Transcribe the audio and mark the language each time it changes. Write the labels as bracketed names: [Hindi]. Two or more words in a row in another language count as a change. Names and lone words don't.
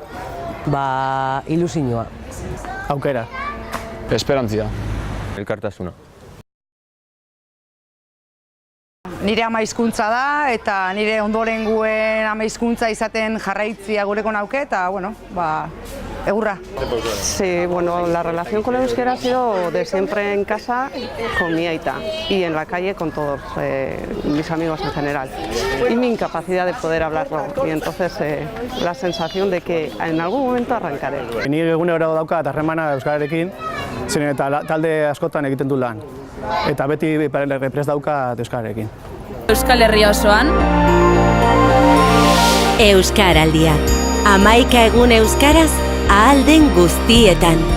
[Basque] Ilusioa. Aukera. Esperantzia. Elkartasuna. Nire ama hizkuntza da eta nire ondorenguen ama hizkuntza izaten jarraitzia gureko nauke eta, egurra. [Spanish] Sí, la relación con el euskera ha sido de siempre en casa con mi aita y en la calle con todos mis amigos en general. Y mi incapacidad de poder hablarlo y entonces la sensación de que en algún momento arrancaré. [Basque] Ni egunero daukat harremana euskararekin, zeren eta talde askotan egiten du lan. Eta beti prest daukat euskararekin. Euskal Herria osoan Euskaraldia. 11 egun euskaraz ahal den guztietan.